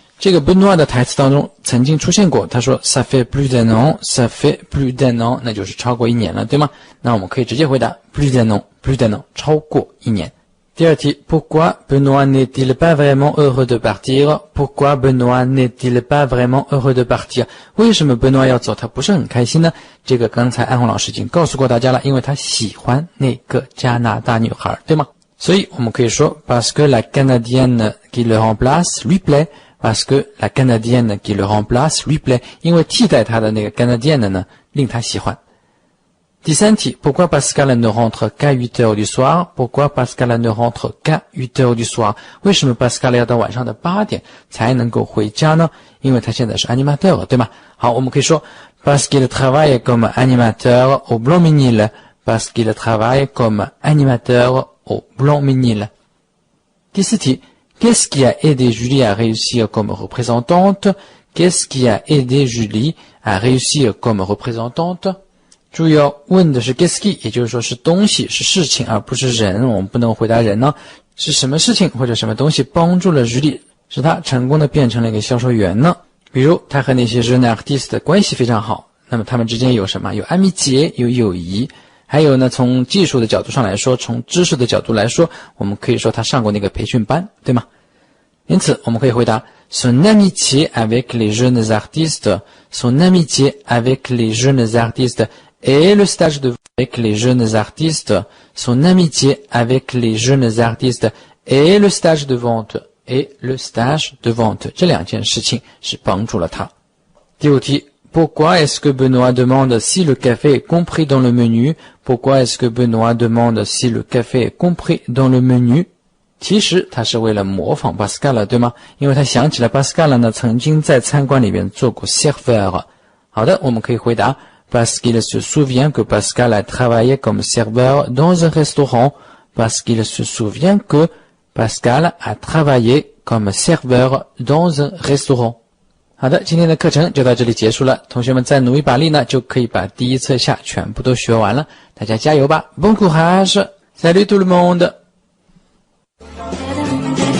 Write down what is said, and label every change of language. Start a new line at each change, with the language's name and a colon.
Chinese: 这个 Benoît 的台词当中曾经出现过，他说
French: Ça fait plus d'un an,
Chinese: ça fait plus d'un an 那就是超过1年了，对吗？那我们可以直接回答
French: plus d'un an
Chinese: 超过1年。第二题
French: Pourquoi Benoît n'est-il pas vraiment heureux de partir Pourquoi Benoît n'est-il pas vraiment heureux de partir
Chinese: 为什么 Benoît 要走，他不是很开心呢？这个刚才安红老师已经告诉过大家了，因为他喜欢那个加拿大女孩，对吗？所以我们可以说
French: Parce que la Canadienne qui le remplace lui plaît Parce que la Canadienne qui le remplace lui plaît
Chinese: 因为替代他的那个 Canadienne 呢令他喜欢。第三题
French: Pourquoi Pascal ne rentre qu'à 8 heures du soir Pourquoi Pascal ne rentre qu'à 8 heures du soir
Chinese: 为什么 Pascal 要到晚上的8点才能够回家呢？因为他现在是 animateur 对吗？好，我们可以说
French: Parce qu'il travaille comme animateur au Blanc-Ménil
Chinese: Parce qu'il travaille comme animateur au Blanc-Ménil 第四题
French: Qu'est-ce qui a aidé Julie à réussir comme représentante
Chinese: Qu'est-ce qui a aidé Julie à réussir comme représentante注意哦，问的是 qu'est-ce qui 也就是说是东西是事情而不是人，我们不能回答人呢，是什么事情或者什么东西帮助了 Julie 使他成功的变成了一个销售员呢？比如他和那些
French: jeune artiste
Chinese: 的关系非常好，那么他们之间有什么？有amitié有友谊，还有呢从技术的角度上来说，从知识的角度来说，我们可以说他上过那个培训班，对吗？因此我们可以回答
French: Son amitié avec les jeunes artistes Son amitié avec les jeunes artistes Et le stage de avec les jeunes artistes, son amitié avec les jeunes artistes et le stage de vente
Chinese: 这两件事情是帮助了他。第五题
French: Pourquoi est-ce que Benoît demande si le café est compris dans le menu Pourquoi est-ce que Benoît demande si le café est compris dans le menu
Chinese: 其实他是为了模仿 Pascal 对吗？因为他想起了 Pascal 呢曾经在餐馆里面做过 serveur。好的，我们可以回答
French: Parce qu'il se souvient que Pascal a travaillé comme serveur dans un restaurant. Parce qu'il se souvient que Pascal a travaillé comme serveur dans un restaurant。
Chinese: 好的，今天的课程就到这里结束了。同学们再努一把力呢，就可以把第一册下全部都学完了。大家加油吧 ！
French: Bon courage! Salut tout le monde!